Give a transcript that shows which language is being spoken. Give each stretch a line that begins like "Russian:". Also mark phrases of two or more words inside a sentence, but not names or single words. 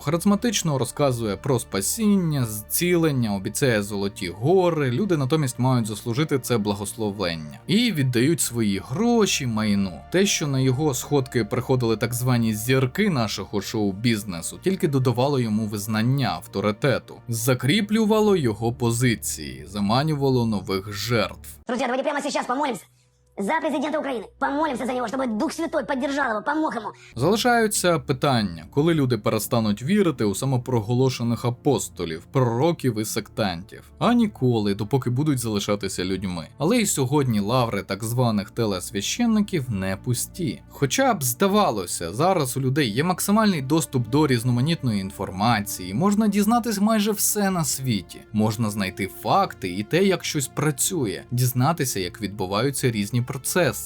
Ukrainian: Харизматично розказує про спасіння, зцілення, обіцяє золоті гори, люди натомість мають заслужити це благословення. шалення. І віддають свої гроші майну. Те, що на його сходки приходили так звані зірки нашого шоу-бізнесу, тільки додавало йому визнання, авторитету, закріплювало його позиції, заманювало нових жертв.
Russian: Друзья, давайте прямо сейчас помолимся за президента Украины. Помолимся за него, чтобы Дух Святой поддержал его, помог ему.
Ukrainian: Залишаються питання, коли люди перестануть вірити у самопроголошених апостолів, пророків і сектантів, а ніколи, допоки будуть залишатися людьми. Але й сьогодні лаври так званих телесвященників не пусті. Хоча б здавалося, зараз у людей є максимальний доступ до різноманітної інформації, можна дізнатись майже все на світі, можна знайти факти і те, як щось працює, дізнатися, як відбуваються різні процеси.